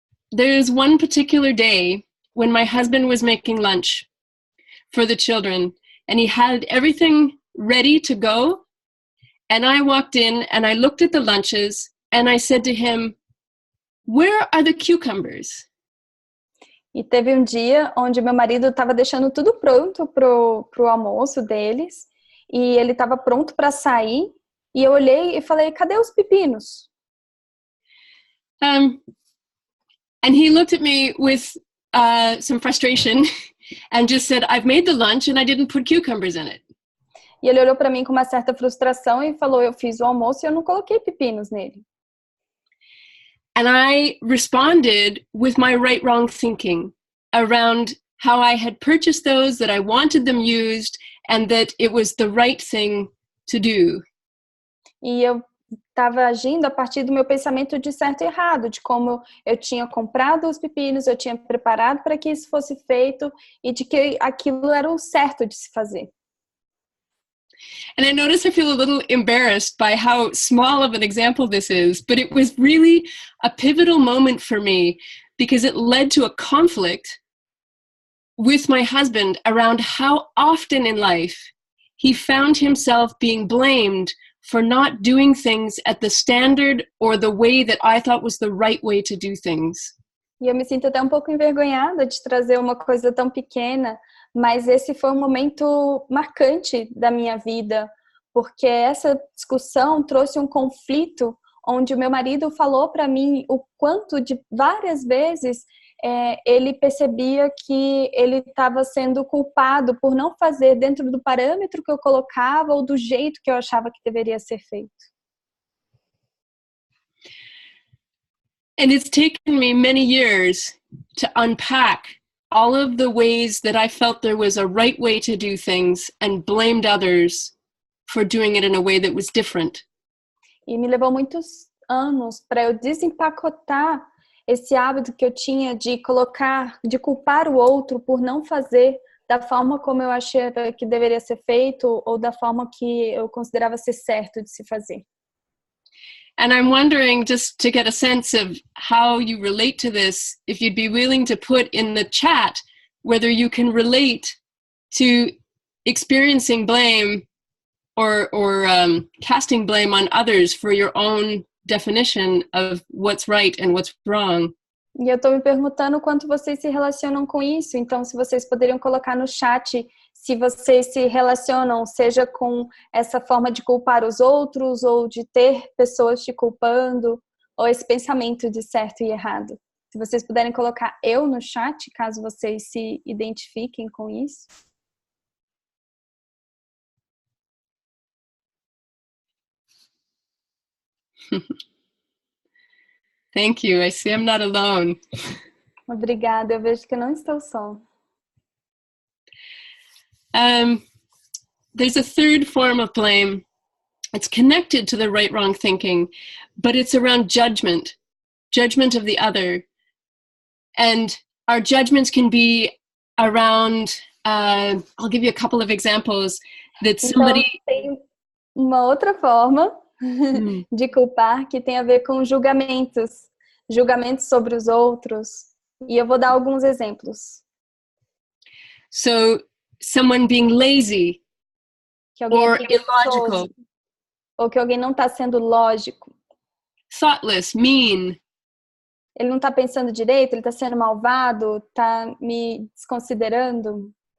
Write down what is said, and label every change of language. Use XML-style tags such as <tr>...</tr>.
<en>There's one particular day when my husband was making lunch for the children and he had everything ready to go. And I walked in and I looked at the lunches and I said to him, "Where are the cucumbers?"</en> <pt>E teve um dia onde meu marido estava deixando tudo pronto pro almoço deles e ele estava pronto para sair e eu olhei e falei, cadê os pepinos?</pt> <en>And he looked at me with some frustration and just said, "I've made the lunch and I didn't put cucumbers in it."</en> <pt>E ele olhou para mim com uma certa frustração e falou, eu fiz o almoço e eu não coloquei pepinos nele.</pt> <en>And I responded with my right-wrong thinking around how I had purchased those, that I wanted them used, and that it was the right thing to do.</en> <pt>E eu estava agindo a partir do meu pensamento de certo e errado, de como eu tinha comprado os pepinos, eu tinha preparado para que isso fosse feito e de que aquilo era o certo de se fazer.</pt> <en>And I notice I feel a little embarrassed by how small of an example this is, but it was really a pivotal moment for me because it led to a conflict with my husband around how often in life he found himself being blamed for not doing things at the standard or the way that I thought was the right way to do things.</en> <pt>E eu me sinto até um pouco envergonhada de trazer uma coisa tão pequena, mas esse foi um momento marcante da minha vida, porque essa discussão trouxe um conflito onde o meu marido falou para mim o quanto de várias vezes ele percebia que ele estava sendo culpado por não fazer dentro do parâmetro que eu colocava ou do jeito que eu achava que deveria ser feito.</pt> <en>And it's taken me many years to unpack all of the ways that I felt there was a right way to do things and blamed others for doing it in a way that was different.</en> <pt>E me levou muitos anos para eu desempacotar esse hábito que eu tinha de culpar o outro por não fazer da forma como eu achei que deveria ser feito ou da forma que eu considerava ser certo de se fazer.</pt> <en>And I'm wondering, just to get a sense of how you relate to this, if you'd be willing to put in the chat whether you can relate to experiencing blame or casting blame on others for your own definition of what's right and what's wrong.</en> <pt>E eu estou me perguntando quanto vocês se relacionam com isso. Então, se vocês poderiam colocar no chat se vocês se relacionam, seja com essa forma de culpar os outros ou de ter pessoas te culpando, ou esse pensamento de certo e errado. Se vocês puderem colocar eu no chat, caso vocês se identifiquem com isso.</pt> <en>Thank you. I see I'm not alone.</en> <pt>Obrigada, eu vejo que eu não estou só.</pt> <en>There's a third form of blame. It's connected to the right-wrong thinking, but it's around judgment of the other. And our judgments can be around, I'll give you a couple of examples, that somebody...</en> <pt>Então, tem uma outra forma de culpar que tem a ver com julgamentos sobre os outros. E eu vou dar alguns exemplos.</pt> <en>So, someone being lazy or illogical.</en> <pt>Ou que alguém não está sendo lógico.</pt> <en>Thoughtless, mean.</en> <pt>Ele não está pensando direito, ele está sendo malvado, está me desconsiderando.</pt>